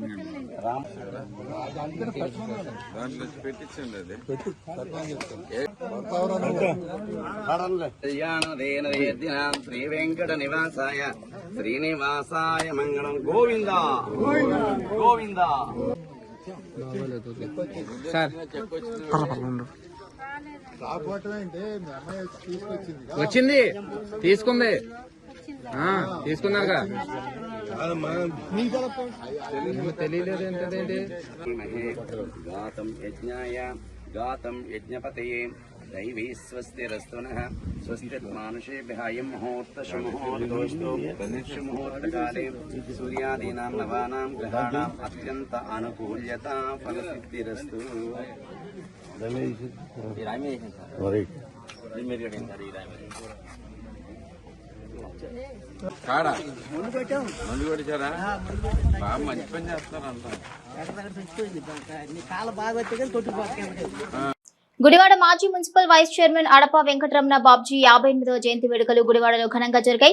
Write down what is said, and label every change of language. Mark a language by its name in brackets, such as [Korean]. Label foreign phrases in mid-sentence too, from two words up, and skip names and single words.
[Sanskrit] श्री वेंकट निवासाय श्रीनिवासाय मंगलम गोविंद गोविंद [Telugu] వచ్చింది తీసుకుంది తీసుకున్నాక తెలియలేదు ఏంటంటే [Sanskrit] गातं यज्ञाय गातं यज्ञपतये दैवी स्वस्तिरस्तुनः स्वस्तिर्मानुषेभ्यः अयं मुहूर्तशुमुहूर्तोऽस्तु शुमुहूर्तकाले सूर्यादीनां नवानां ग्रहाणाम् अत्यन्त अनुकूल्यता फलसिद्धिरस्तु [Telugu] కాడా మందు కొట్టించారా బాగా మంచి పని చేస్తారంట. గుడివాడ మాజీ [English] municipal vice chairman [Telugu] అడప వెంకటరమణ బాబ్జీ 58వ జయంతి వేడుకలు గుడివాడలో ఘనంగా జరిగాయి.